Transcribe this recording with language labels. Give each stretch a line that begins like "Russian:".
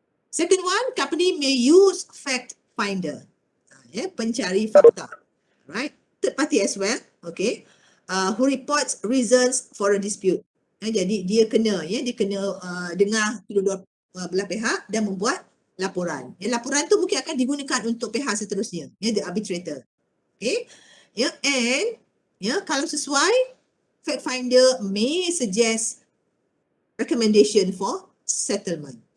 English: Second one, company may use fact finder, ya,
Malay: pencari fakta,
English: right? Third party as well, okay, who reports reasons for a dispute.
Malay: Jadi dia kena dengar kedua belah pihak dan membuat laporan. Laporan tu mungkin akan digunakan untuk pihak seterusnya,
English: the arbitrator. Okay, and
Malay: kalau sesuai,
English: fact finder may suggest recommendation for settlement.